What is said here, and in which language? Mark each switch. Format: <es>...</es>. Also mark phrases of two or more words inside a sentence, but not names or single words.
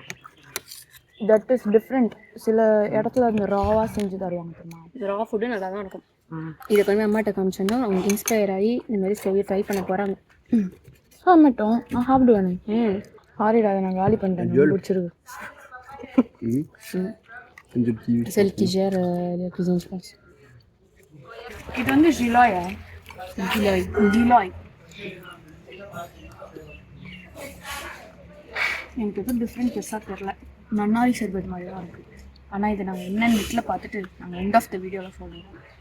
<en>that is different.</en> <ta>சில இடத்துல அந்த ராவாக செஞ்சு தருவாங்க. இது</ta> <en>raw food</en> <ta>நல்லா தான் இருக்கும். இதை கொஞ்சம் அம்மாட்ட காமிச்சோன்னா அவங்க இன்ஸ்பயர் ஆகி இந்த மாதிரி செய்ய ட்ரை பண்ண போகிறாங்க. சாப்பிட்டோம், நான் சாப்பிடுவேனே. ஆறிடாத, நான் காலி பண்ணிட்டேன். பிடிச்சிருக்கு.</ta> <fr>Celle qui gère la cuisine, je pense.</fr> <ta>இது வந்து ஜிலாயா? ஜிலாய். எனக்கு எதுவும் டிஃப்ரெண்ட் பெருசாக தெரில. நன்னாரி சர்பத் மாதிரி தான் இருக்குது. ஆனால் இதை நாங்கள் என்ன நெட்டில் பார்த்துட்டு நாங்கள்</ta> <en>end of the video</en> <ta>சொல்லுவோம்.</ta>